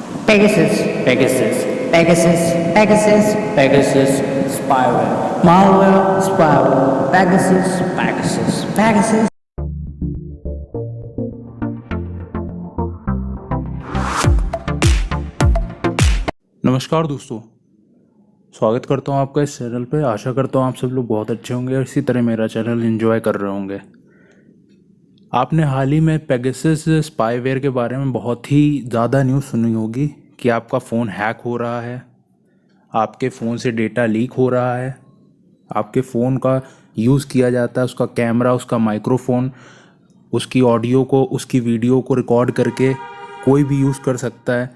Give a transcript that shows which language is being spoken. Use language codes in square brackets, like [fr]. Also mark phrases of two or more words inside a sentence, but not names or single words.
[hi] Pegasus, Pegasus, Pegasus, Pegasus, Pegasus, spyware, [en] malware, spyware, Pegasus, [hi] Pegasus. Pegasus. नमस्कार दोस्तों, स्वागत करता हूं आपका इस चैनल पे। आशा करता हूं आप सब लोग बहुत अच्छे होंगे और इसी तरह मेरा [en] channel enjoy [hi] कर रहे होंगे। आपने हाल ही में पेगासस स्पाईवेयर के बारे में बहुत ही ज़्यादा न्यूज़ सुनी होगी कि आपका [en] phone hack [hi] हो रहा है, आपके फ़ोन से [en] data leak [hi] हो रहा है, आपके फ़ोन का यूज़ किया जाता है, उसका कैमरा, उसका माइक्रोफोन, उसकी ऑडियो को, उसकी वीडियो को रिकॉर्ड करके कोई भी यूज़ कर सकता है।